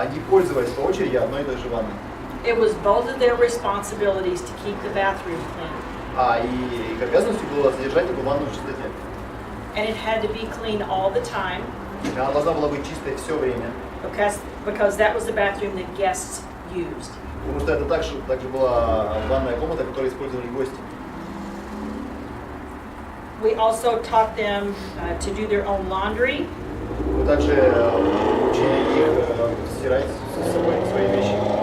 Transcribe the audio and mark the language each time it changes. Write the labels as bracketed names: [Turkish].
[Russian] Они пользовались по очереди одной и той же ванной. [English] It was both of their responsibilities to keep the bathroom clean. [Russian] И их обязанностью было содержать эту ванну в чистоте. [English] And it had to be clean all the time. [Russian] Она должна была быть чистой все время. [English] Because that was the bathroom that guests used. [Russian] Потому что это также была ванная комната, которую использовали гости. [English] We also taught them to do their own laundry. [Russian] Мы также учили их стирать свои вещи.